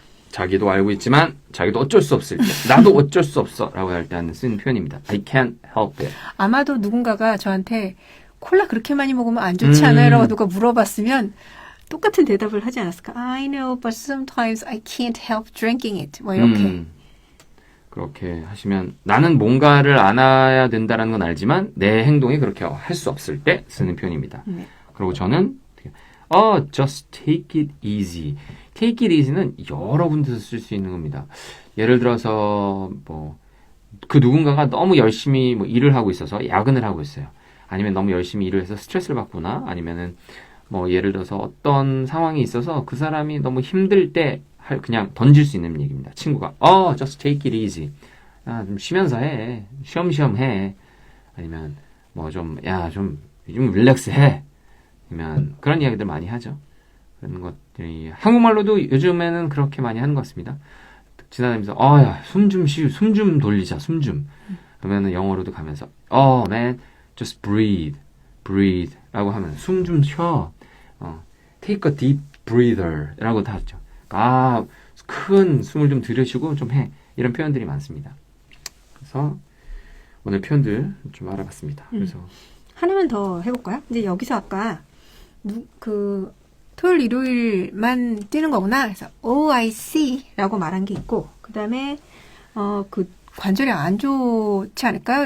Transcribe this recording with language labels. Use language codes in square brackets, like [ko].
[ko] 자기도 알고 있지만 자기도 어쩔 수 없을 때 나도 어쩔 수 없어 라고 할 때 쓰는 표현입니다. [en] I can't help it. [ko] 아마도 누군가가 저한테 콜라 그렇게 많이 먹으면 안 좋지 않아요? 라고 누가 물어봤으면 똑같은 대답을 하지 않았을까? [en] I know, but sometimes I can't help drinking it. [ko] 뭐 이렇게. 그렇게 하시면 나는 뭔가를 안아야 된다는 건 알지만 내 행동이 그렇게 할 수 없을 때 쓰는 표현입니다. 그리고 저는 [en] just take it easy. [ko] take it easy는 여러 군데서 쓸 수 있는 겁니다. 예를 들어서 그 누군가가 너무 열심히 일을 하고 있어서 야근을 하고 있어요. 아니면 너무 열심히 일을 해서 스트레스를 받거나 아니면은 예를 들어서 어떤 상황이 있어서 그 사람이 너무 힘들 때 그냥 던질 수 있는 얘기입니다. 친구가 [en] just take it easy. [ko] 좀 쉬면서 해. 쉬엄쉬엄 해. 아니면 좀 릴렉스 해. 아니면 그런 이야기들 많이 하죠. 그런 것들이 한국말로도 요즘에는 그렇게 많이 하는 것 같습니다. 지나다니면서 야, 숨 좀 돌리자. 숨 좀. 그러면은 영어로도 가면서 [en] man, just breathe [ko] 라고 하면 숨 좀 쉬어. [en] take a deep breather [ko] 라고 다 하죠. 큰 숨을 좀 들이쉬고 좀 해. 이런 표현들이 많습니다. 그래서 오늘 표현들 좀 알아봤습니다. 그래서 하나만 더 해볼까요? 이제 여기서 아까 그 토요일 일요일만 뛰는 거구나. 그래서 I see 라고 말한 게 있고 그 다음에 그 관절이 안 좋지 않을까요?